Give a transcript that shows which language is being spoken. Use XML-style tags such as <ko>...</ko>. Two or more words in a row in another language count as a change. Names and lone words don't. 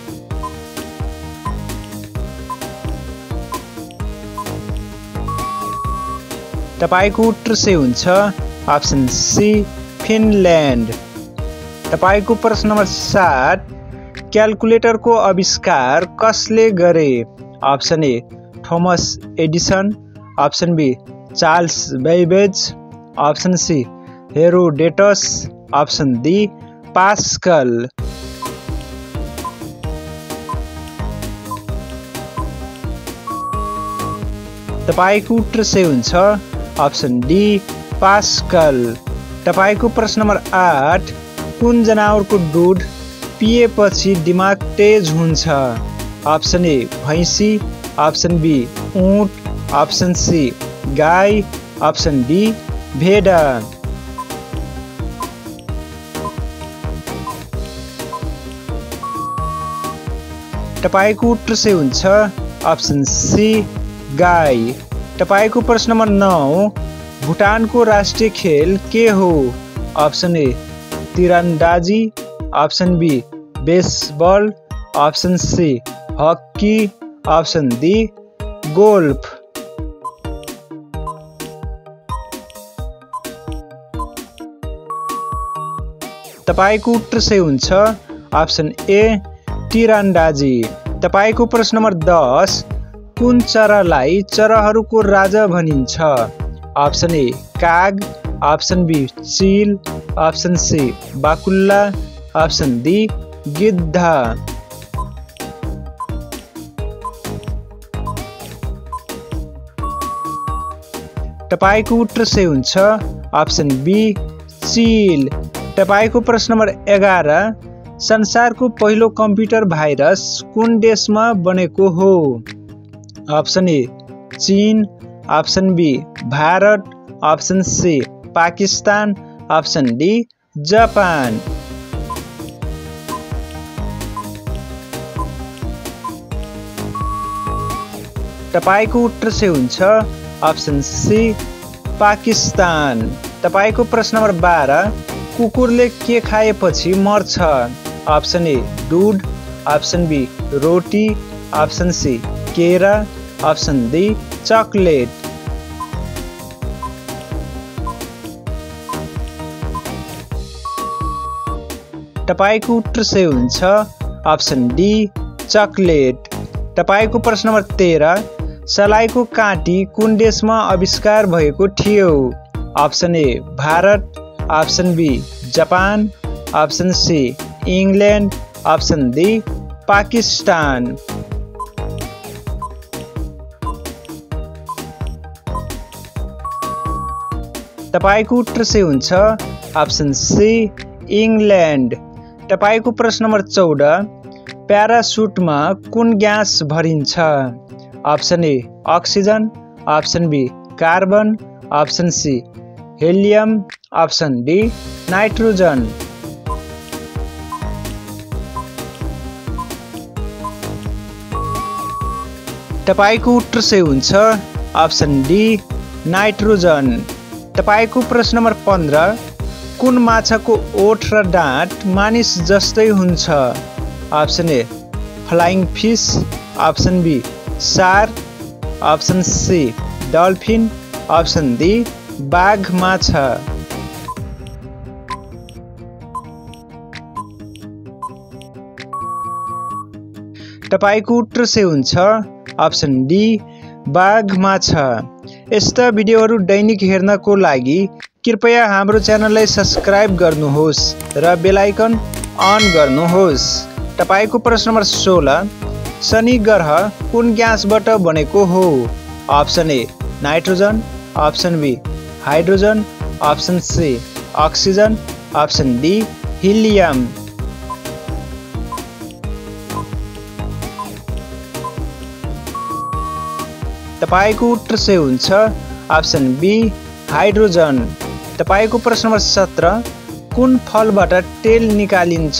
<ne>तपाईको उत्तर से हुन्छ ऑप्शन सी फिनल्यान्ड। तपाईको प्रश्न नम्बर 7 क्याल्कुलेटरको आविष्कार कसले गरे? ऑप्शन ए थोमस एडिसन, ऑप्शन बी चार्ल्स बेबेज, ऑप्शन सी हेरोडेटस, ऑप्शन डी पास्कल। तपाईको उत्तर से हुन्छ ऑप्शन डी पास्कल। तपाईको प्रश्न नम्बर 8 कुन जनावरको दुध पिएपछि दिमाग तेज हुन्छ? ऑप्शन ए भैँसी, ऑप्शन बी ऊँट, ऑप्शन सी गाई, ऑप्शन डी भेडा। तपाईको उत्तर से हुन्छ ऑप्शन सी गाई। तपाईको प्रश्न नम्बर 9 भुटानको राष्ट्रिय खेल के हो? ऑप्शन ए तीरंदाजी, ऑप्शन बी बेसबल, ऑप्शन सी हॉकी, ऑप्शन डी गोल्फ। तपाईको उत्तर से हुन्छ ऑप्शन ए तीरंदाजी। तपाईको प्रश्न नम्बर 10 कुन चरालाई चराहरूको राजा भनिन्छ? ऑप्शन ए काग, ऑप्शन बी चील, ऑप्शन सी बाकुल्ला, ऑप्शन डी गिद्ध। तपाईको उत्तर से हुन्छ ऑप्शन बी चील। तपाईको प्रश्न नम्बर 11 संसारको पहिलो</ne> <en>computer virus</en> <ne>कुन देशमा बनेको हो? ऑप्शन ए चीन, ऑप्शन बी भारत, ऑप्शन सी पाकिस्तान, ऑप्शन डी जापान। तपाईको उत्तर से हुन्छ ऑप्शन सी पाकिस्तान। तपाईको प्रश्न नम्बर 12 कुकुरले के खाएपछि मर्छ? ऑप्शन ए दूध, ऑप्शन बी रोटी, ऑप्शन सी केरा, ऑप्शन डी चॉकलेट। तपाईको उत्तर सही हुन्छ, ऑप्शन डी चॉकलेट। तपाईको प्रश्न नम्बर 13, सलाइको काँटी कुन देशमा आविष्कार भएको थियो? ऑप्शन ए भारत, ऑप्शन बी जापान, ऑप्शन सी इंग्लैंड, ऑप्शन डी पाकिस्तान। तपाईको उत्तर सही हुन्छ, ऑप्शन सी इंग्लैंड। तपाईको प्रश्न नम्बर 14, प्यारासुटमा कुन ग्यास भरिन्छ? ऑप्शन ए ऑक्सीजन, ऑप्शन बी कार्बन, ऑप्शन सी हेलियम, ऑप्शन डी नाइट्रोजन। तपाईको उत्तर सही हुन्छ, ऑप्शन डी नाइट्रोजन। तपाईको प्रश्न नम्बर 15, कुन माछाको ओठ र डाँट मानिस जस्तै हुन्छ? ऑप्शन ए</ne> <en>flying fish,</en> <ne>ऑप्शन बी शार्क, ऑप्शन सी डल्फिन, ऑप्शन डी बाघ माछा। तपाईको उत्तर सही हुन्छ, ऑप्शन डी बाघ माछा। यस्ता भिडियोहरू दैनिक हेर्नको लागि कृपया हाम्रो च्यानललाई सब्स्क्राइब गर्नुहोस् र</ne> <en>bell icon on</en> <ne>गर्नुहोस्। तपाईको प्रश्न नम्बर 16, शनि ग्रह कुन ग्यासबाट बनेको हो? ऑप्शन ए नाइट्रोजन, ऑप्शन बी हाइड्रोजन, ऑप्शन सी ऑक्सीजन, ऑप्शन डी हीलियम। तपाईको उत्तर सही हुन्छ, ऑप्शन बी हाइड्रोजन। तपाईको प्रश्न नम्बर 17, कुन फलबाट तेल निकालिन्छ?</ne>